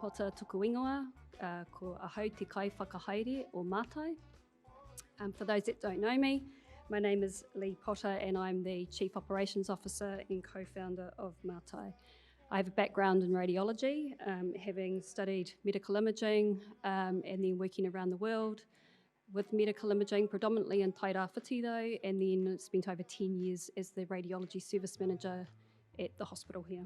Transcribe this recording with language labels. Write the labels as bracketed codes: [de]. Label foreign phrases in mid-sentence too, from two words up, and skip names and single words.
[mi] tuku ingoa, ko ahau te kai whakahaere o Mātai. [en] For those that don't know me, my name is Leigh Potter and I'm the Chief Operations Officer and co-founder of Mātai. I have a background in radiology, having studied medical imaging and then working around the world with medical imaging, predominantly in Tairawhiti though, and then spent over 10 years as the radiology service manager at the hospital here.